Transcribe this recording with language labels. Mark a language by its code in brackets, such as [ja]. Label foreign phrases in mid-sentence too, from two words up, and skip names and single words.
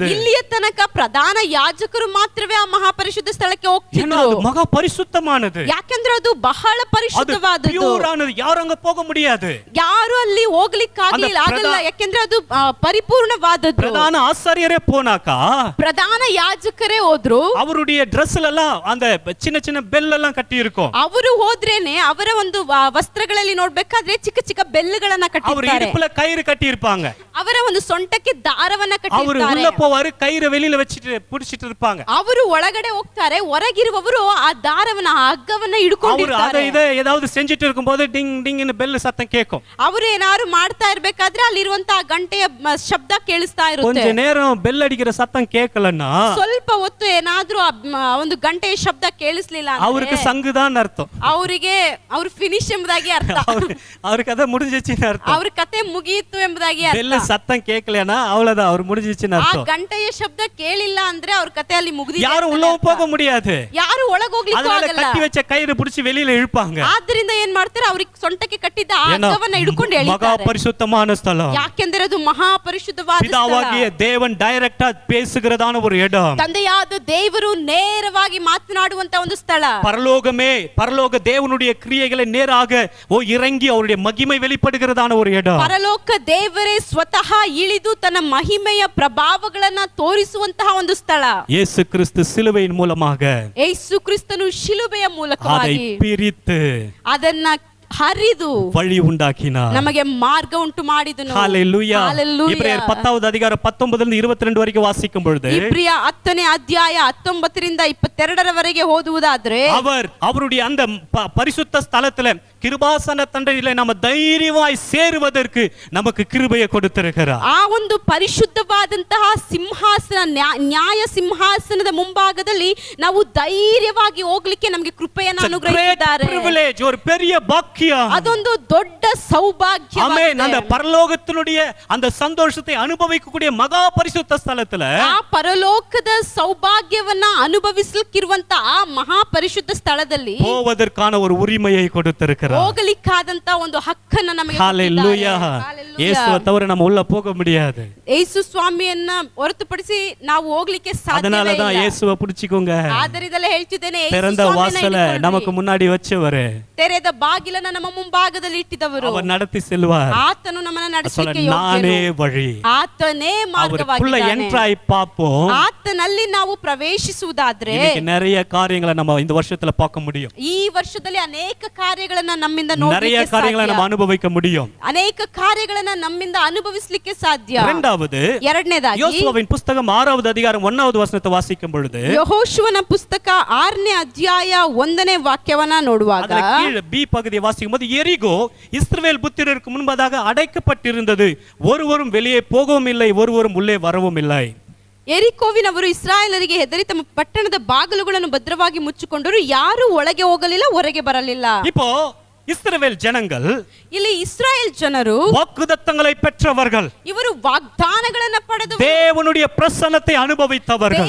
[kn] ಇಲ್ಲಿಯ ತನಕ ಪ್ರಧಾನ ಯಾಜಕರು ಮಾತ್ರವೇ ಆ ಮಹಾಪರಿಶುದ್ಧ ಸ್ಥಳಕ್ಕೆ [ta] ஏன்னா [kn] ಹೋಗ್ತಿದ್ರು. [ta] அது மகா பரிசுத்தமானது. [kn] ಯಾಕೆಂದ್ರೆ ಅದು ಬಹಳ [ta] அது [kn] ಪರಿಶುದ್ಧವಾದದ್ದು. [ta] ப்யூரானது. யாரு ಅங்க போக முடியாது. [kn] ಯಾರು ಅಲ್ಲಿ ಹೋಗ್ಲಿಕ್ಕೆ ಆಗಲ್ಲ. ಯಾಕೆಂದ್ರೆ ಅದು ಪರಿಪೂರ್ಣವಾದದ್ದು. [ta] பிரதான ஆசாரியரே போனாக்கா [kn] ಪ್ರಧಾನ ಯಾಜಕರೇ ಹೋದ್ರು. [ta] அவருடைய ட்ரெஸ்ல எல்லாம் அந்த சின்ன சின்ன பெல் எல்லாம் கட்டி இருக்கும். [kn] ಅವರು ಹೋದ್ರೇನೆ ಅವರ ಒಂದು ವಸ್ತ್ರಗಳಲ್ಲಿ ನೋಡ್ಬೇಕಾದ್ರೆ ಚಿಕ್ಕ ಚಿಕ್ಕ ಬೆಲ್ಲುಗಳನ್ನ [ta] அவர் [kn] ಕಟ್ಟಿರ್ತಾರೆ. [ta] இடுப்புல கயிறு கட்டி இருப்பாங்க. [kn] ಅವರ ಒಂದು ಸೊಂಟಕ್ಕೆ ದಾರವನ್ನ [ta] அவரு [kn] ಕಟ್ಟಿರ್ತಾರೆ. [ta] உள்ள போவாரு, கயிறை வெளியில வச்சிட்டு புடிச்சிட்டு இருப்பாங்க. [kn] ಅವರು ಒಳಗಡೆ ಹೋಗ್ತಾರೆ, ಹೊರಗಿರುವವರು ಆ ದಾರವನ್ನ ಆ ಹಗ್ಗವನ್ನ [ta] அவரு [kn] ಹಿಡ್ಕೊಂಡಿರ್ತಾರೆ. [ta] அதை இதை ஏதாவது செஞ்சிட்டு இருக்கும்போது டிங் டிங்னு பெல் சத்தம் கேட்கும். [kn] ಅವರು ಏನಾದ್ರು ಮಾಡ್ತಾ ಇರ್ಬೇಕಾದ್ರೆ ಅಲ್ಲಿರುವಂತಹ ಗಂಟೆಯ ಶಬ್ದ ಕೇಳಿಸ್ತಾ [ta] கொஞ்ச [kn] ಇರುತ್ತೆ. [ta] நேரம் பெல் அடிக்கிற சத்தம் கேட்கலன்னா [kn] ಸ್ವಲ್ಪ ಹೊತ್ತು ಏನಾದ್ರೂ ಒಂದು ಗಂಟೆಯ ಶಬ್ದ ಕೇಳಿಸ್ಲಿಲ್ಲ [ta] அவருக்கு சங்குதான் அர்த்தம். [kn] ಅವರಿಗೆ ಅವ್ರು ಫಿನಿಶ್ ಎಂಬುದಾಗಿ ಅರ್ಥ. [ta] அவருக்கு அதை முடிஞ்சிச்சுன்னு அர்த்தம். [kn] ಅವ್ರ ಕತೆ ಮುಗಿಯಿತು ಎಂಬುದಾಗಿ [ta] பெல் [kn] ಅರ್ಥ. [ta] சத்தம் கேட்கலன்னா அவ்வளவுதான், அவர் முடிஞ்சிச்சுன்னு [kn] ಆ [ta] அர்த்தம். [kn] ಗಂಟೆಯ ಶಬ್ದ ಕೇಳಿಲ್ಲ ಅಂದ್ರೆ ಅವ್ರ ಕತೆ ಅಲ್ಲಿ ಮುಗಿದಿದೆ. [ta] யாரும் உள்ளவும் போக முடியாது. [kn] ಯಾರು ಒಳಗ್ ಹೋಗ್ಲಿಕ್ಕೂ [ta] அதனால [kn] ಆಗಲ್ಲ. [ta] கட்டி வச்ச கயிறு பிடிச்சி வெளியில இழுப்பாங்க. [kn] ಆದ್ರಿಂದ ಏನ್ ಮಾಡ್ತಾರೆ, ಅವ್ರಿಗೆ ಸೊಂಟಕ್ಕೆ ಕಟ್ಟಿದ್ದ ಆ [ta] ஏன்னா [kn] ಹಗ್ಗವನ್ನ ಹಿಡ್ಕೊಂಡು [ta] மகா [kn] ಎಳಿತಾರೆ. [ta] பரிசுத்தமான ஸ்தலம். [kn] ಯಾಕೆಂದರೆ ಅದು ಮಹಾ ಪರಿಶುದ್ಧವಾದ ಸ್ಥಳ. [ta] பிதாவாகிய தேவன் டைரக்டா பேசுகிறதான ஒரு இடம். [kn] ತಂದೆಯಾದ ದೇವರು ನೇರವಾಗಿ ಮಾತನಾಡುವಂತ ಒಂದು ಸ್ಥಳ. [ta] பரலோகமே, பரலோக தேவனுடைய கிரியைகளை நேராக இறங்கி அவருடைய மகிமை வெளிப்படுகிறதான ஒரு இடம். [kn] ಪರಲೋಕ ದೇವರೇ ಸ್ವತಃ ಇಳಿದು ತನ್ನ ಮಹಿಮೆಯ ಪ್ರಭಾವಗಳನ್ನ ತೋರಿಸುವಂತಹ ಒಂದು ಸ್ಥಳ. [ta] இயேசு கிறிஸ்து சிலுவையின் மூலமாக [kn] ಯೇಸು ಕ್ರಿಸ್ತನು ಶಿಲುಬೆಯ [ta] அதை [kn] ಮೂಲಕವಾಗಿ [ta] பிரித்து [kn] ಅದನ್ನ ಹರಿದು [ta] வழி உண்டாக்கினார். [kn] ನಮಗೆ ಮಾರ್ಗ ಉಂಟು ಮಾಡಿದನು. [ta] ஹalleluya. Hallelujah. இப்ரேயர் 10வது அதிகாரம் 19 லிருந்து 22 வரைக்கும் வாசிக்கும் பொழுது [kn] ಇಬ್ರಿಯ 10ನೇ ಅಧ್ಯಾಯ 19 ರಿಂದ 22ರವರೆಗೆ ಓದುವುದಾದ್ರೆ [ta] அவருடைய அந்த பரிசுத்த ஸ்தலத்துல கிருபாசன தண்டையிலே நாம தைரியமாய் சேருவதற்கு நமக்கு கிருபையை கொடுத்திருக்கிறார். [kn] ಆ ಒಂದು ಪರಿಶುದ್ಧವಾದಂತಹ ಸಿಂಹಾಸನ, ನ್ಯಾಯ ಸಿಂಹಾಸನದ ಮುಂಭಾಗದಲ್ಲಿ ನಾವು ಧೈರ್ಯವಾಗಿ ಹೋಗ್ಲಿಕ್ಕೆ ನಮಗೆ ಕೃಪೆಯನ್ನು ಅನುಗ್ರಹಿಸಿದ್ದಾರೆ. [ta] ஒரு பெரிய பாக்கியம். [kn] ಅದೊಂದು ದೊಡ್ಡ ಸೌಭಾಗ್ಯ. ಆಮೆನ್. [ta] அந்த பரலோகத்தினுடைய அந்த சந்தோஷத்தை அனுபவிக்கக்கூடிய மகா பரிசுத்த ஸ்தலத்துல [kn] ಆ ಪರಲೋಕದ ಸೌಭಾಗ್ಯವನ್ನ ಅನುಭವಿಸಲಿಕ್ಕಿರುವಂತ ಆ ಮಹಾ ಪರಿಶುದ್ಧ ಸ್ಥಳದಲ್ಲಿ [ta] போவதற்கான ஒரு உரிமையை கொடுத்திருக்கிறார். [kn] ಹೋಗಲಿಕ್ಕಾದಂತ ಒಂದು ಹಕ್ಕನ್ನ ನಮಗೆ [ta] ஹalleluya. இயேசுவை தவிர நம்ம உள்ள போக முடியாது. [kn] ಯೇಸು ಸ್ವಾಮಿಯನ್ನ ಹೊರತುಪಡಿಸಿ ನಾವು ಹೋಗ್ಲಿಕ್ಕೆ ಸಾಧ್ಯವೇ [ta] அதனால தான் [kn] ಇಲ್ಲ. [ta] இயேசுவை பிடிச்சுக்கோங்க. [kn] ಆದ್ದರಿಂದಲೇ ಹೇಳ್ತಿದ್ದೇನೆ, ಯೇಸು [ta] திறந்த [kn] ಸ್ವಾಮಿಯನ್ನ [ta] வாசலை [kn] ಹಿಡ್ಕೊಳ್ರಿ. [ta] நமக்கு முன்னாடி வச்சவரு. [kn] ತೆರೆದ ಬಾಗಿಲನ್ನ ನಮ್ಮ ಮುಂಭಾಗದಲ್ಲಿ ಇಟ್ಟಿದವರು. [ta] அவர் நடத்தி செல்வார். [kn] ಆತನು ನಮ್ಮನ್ನ ನಡೆಸಲಿಕ್ಕೆ [ta] நானே [kn] ಯೋಗ್ಯನು. [ta] வழಿ. [kn] ಆತನೇ [ta] அவருக்குள்ள [kn] ಮಾರ್ಗವಾಗಿದ್ದಾನೆ. [ta] என்ட்ராய் பாப்போம். [kn] ಆತನಲ್ಲಿ ನಾವು ಪ್ರವೇಶಿಸುವುದಾದ್ರೆ [ta] இன்னைக்கு நிறைய காரியங்களை நம்ம இந்த வருஷத்துல பார்க்க முடியும். [kn] ಈ ವರ್ಷದಲ್ಲಿ ಅನೇಕ ಕಾರ್ಯಗಳನ್ನ ನಮ್ಮಿಂದ [ta] நிறைய [kn] ನೋಡಲಿಕ್ಕೆ [ta] காரியங்களை நம்ம [kn] ಸಾಧ್ಯ. [ta] அனுபவிக்க முடியும். [kn] ಅನೇಕ ಕಾರ್ಯಗಳನ್ನ ನಮ್ಮಿಂದ ಅನುಭವಿಸಲಿಕ್ಕೆ ಸಾಧ್ಯ. [ta] இரண்டாவது [kn] ಎರಡನೇದಾಗಿ [ta] யோசுவாவின் புஸ்தகம் 6வது அதிகாரம் 1வது வசனத்தை வாசிக்கும் பொழுது [kn] ಯೆಹೋಶುವನ ಪುಸ್ತಕ 6ನೇ ಅಧ್ಯಾಯ 1ನೇ ವಾಕ್ಯವನ್ನ ನೋಡುವಾಗ [ta] அதுல கீழ பி பகுதியை வாசிக்கும் போது எரிகோ இஸ்ரவேல் புத்திரருக்கு முன்பதாக அடைக்கப்பட்டிருந்தது, ஒருவரும் வெளியே போகவும் இல்லை, ஒருவரும் உள்ளே வரவும் இல்லை. [kn] ಎರಿಕೋವಿನವರು ಇಸ್ರಾಯೇಲರಿಗೆ ಹೆದರಿ ತಮ್ಮ ಪಟ್ಟಣದ ಬಾಗಿಲುಗಳನ್ನು ಭದ್ರವಾಗಿ ಮುಚ್ಚಿಕೊಂಡರು, ಯಾರು ಒಳಗೆ ಹೋಗಲಿಲ್ಲ, ಹೊರಗೆ ಬರಲಿಲ್ಲ. [ta] இப்போ இஸ்ரவேல் ஜனங்கள் [kn] ಇಲ್ಲಿ ಇಸ್ರಾಯೇಲ್ ಜನರು [ta] வாக்குத்தத்தங்களை பெற்றவர்கள், [kn] ಇವರು ವಾಗ್ದಾನಗಳನ್ನ ಪಡೆದು [ta] தேவனுடைய பிரசன்னத்தை அனுபவித்தவர்கள்,